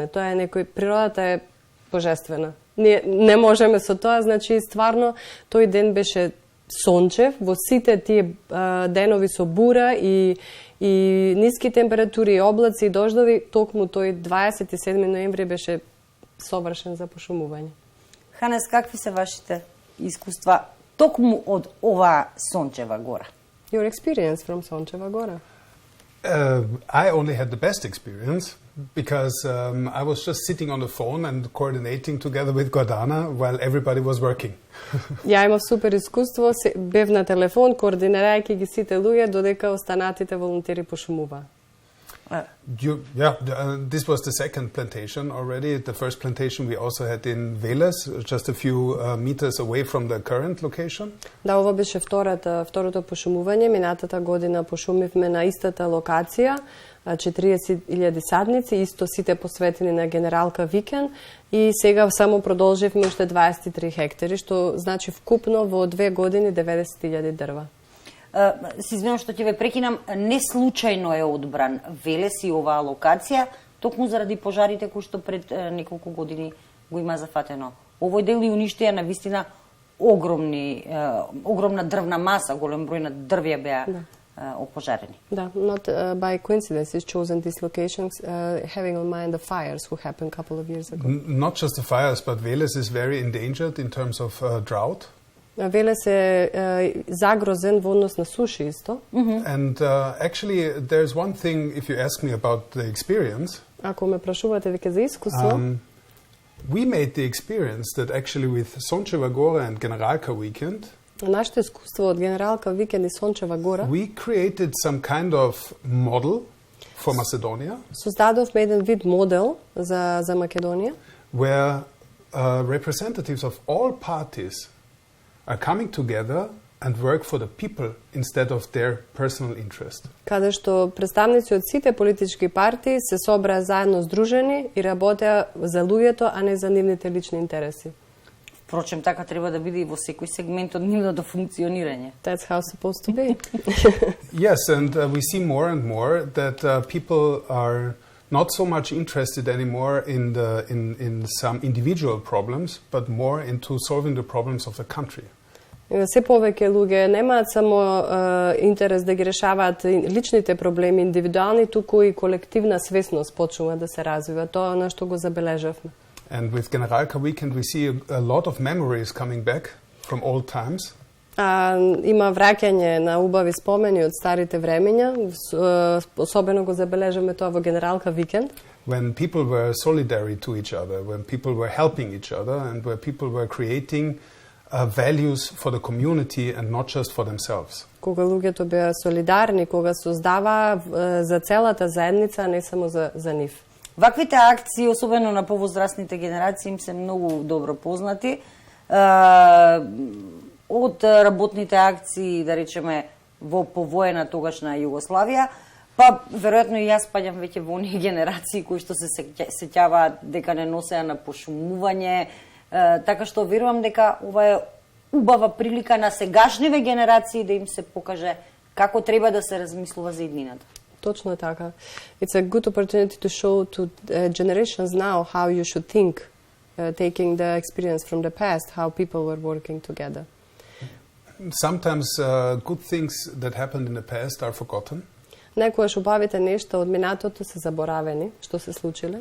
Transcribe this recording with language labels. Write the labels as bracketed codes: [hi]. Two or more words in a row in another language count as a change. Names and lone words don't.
[mk] Тоа е природата е божествена. Ние не можеме со тоа, значи стварно тој ден беше сончев во сите тие денови со бура и ниски температури, и облаци и дождови, токму тој 27 ноември беше совршен за пошумување. Ханес, какви се вашите искуства токму од оваа Сончева гора? [en] Your experience from Сончева гора? I only had the best experience because I was just sitting on the phone and coordinating together with Gordana while everybody was working. [mk] Ја имав супер искуство, бев на телефон координирајќи ги сите луѓе додека останатите волонтери пошумуваа. [en] This was the second plantation already. The first plantation we also had in Veles, just a few meters away from the current location. [mk] Да, ова беше второто пошумување. Минатата година пошумивме на истата локација, 40.000 садници, исто сите посветени на Генералка викенд, и сега само продолживме уште 23 хектари, што значи вкупно во 2 години 90.000 дрва. Се извинувам што ќе ве прекинам, не случајно е одбран Велес и оваа локација, токму заради пожарите кои што пред неколку години го има зафатено. Овој дел и уништија на вистина огромна дрвна маса, голем број на дрвја беа опожарени. Да, [en] not by coincidence is chosen these locations, having in mind the fires who happened a couple of years ago. Not just the fires, but Veles is very endangered in terms of drought. [mk] Велес е загрозен во однос на суши исто. [en] And actually there's one thing, if you ask me about the experience. [mk] Ако ме прашувате веќе за искуство, [en] we made the experience that actually with Сончева гора and Generalka weekend, [mk] нашето искуство од Генералка викенд и Сончева гора, [en] we created some kind of model for Macedonia. [mk] Создадовме еден вид модел за Македонија, [en] where representatives of all parties are coming together and work for the people instead of their personal interest. [mk] Каде што представници од сите политички партии се собраа заедно здружени и работеа за луѓето, а не за нивните лични интереси. Впрочем, така треба да биде и во секој сегмент од нивното функционирање. [en] That's how it's supposed to be. Yes, and we see more and more that people are not so much interested anymore in some individual problems, but more into solving the problems of the country. [mk] Се повеќе луѓе немаат само интерес да ги решаваат личните проблеми индивидуални, туку и колективна свесност почнува да се развива. Тоа е што го забележавме. [en] And with Generalka Weekend we see a lot of memories coming back from old times. [mk] Има враќање на убави спомени од старите времења, особено го забележаме тоа во Генералка Викенд. [en] When people were solidary to each other, when people were helping each other, and where people were creating values for the community and not just for themselves. [mk] Кога луѓето беа солидарни, кога создаваа за целата заедница, а не само за нив. Ваквите акции, особено на повозрастните генерации, им се многу добро познати. Од работните акции, да речеме, во повоена тогашна Југославија, па веројатно и јас спаѓам веќе во оние генерации кои што се сеќаваат дека не носеа на пошумување, така што верувам дека ова е убава прилика на сегашниве генерации да им се покаже како треба да се размислува за иднината. Точно така. [en] It's a good opportunity to show to generations now how you should think, taking the experience from the past, how people were working together. Sometimes good things that happened in the past are forgotten. [mk] Некојаш убавите нешта од минатото се заборавени, што се случиле.